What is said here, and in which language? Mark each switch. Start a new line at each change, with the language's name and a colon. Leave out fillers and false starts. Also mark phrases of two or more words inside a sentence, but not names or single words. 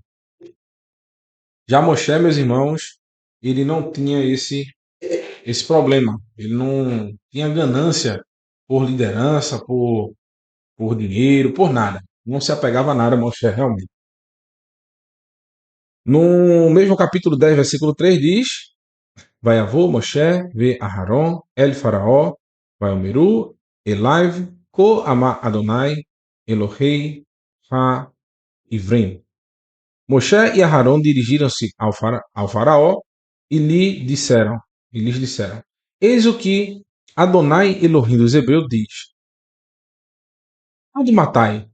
Portuguese: Já Moshe, meus irmãos, ele não tinha esse problema. Ele não tinha ganância por liderança, por dinheiro, por nada. Não se apegava a nada, Moshe, realmente. No mesmo capítulo 10, versículo 3 diz:
Hebrew: ויבא משה ואהרן אל פרעה ויאמרו אליו כה אמר אדני אלהי העברים.
Portuguese: Moshe e Aharon dirigiram-se ao faraó e lhes disseram: Eis o que Adonai Elohim dos Hebreus diz: Onde matai?